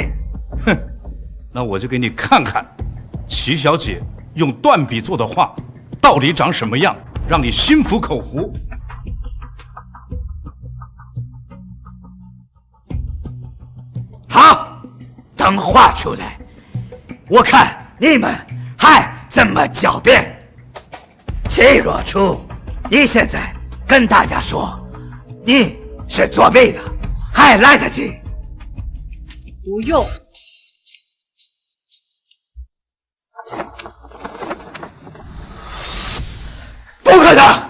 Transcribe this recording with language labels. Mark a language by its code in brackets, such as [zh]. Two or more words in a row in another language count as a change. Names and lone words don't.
[zh] 哼，那我就給你看看，齊小姐用斷筆做的畫到底長什麼樣，讓你心服口服。好，等畫出來，我看你們還怎麼狡辯。齊若初，你現在跟大家說你是作弊的，還來得及。不用。不可能！